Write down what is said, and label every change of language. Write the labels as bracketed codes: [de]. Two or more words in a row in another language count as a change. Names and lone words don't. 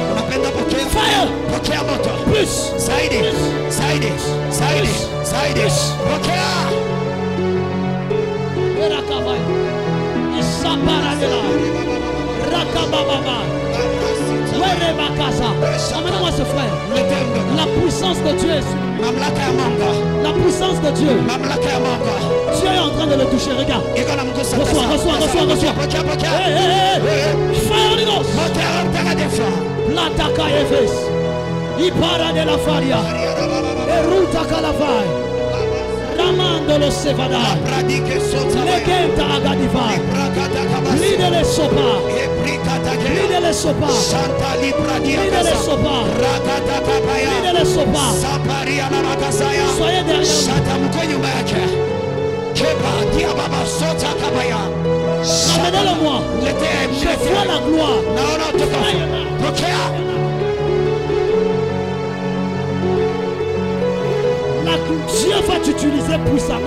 [fr] Fire! Plus! Emmène-moi ce frère. La puissance de Dieu est sur lui. La puissance de Dieu. Dieu est en train de le toucher. Regarde. Reçois. [en] Fire Holy Ghost. Plataka Efes. Ipara de la Faria. Eruta Kalavai. Ramando lo Sevada. Legenda Agadivai. Lide le Sopa. Lide le Sopa. Lide le Sopa. Lide le Sopa. [fr] Soyez derrière. Ramenez-le-moi. Je vois la gloire. Dieu va t'utiliser puissamment.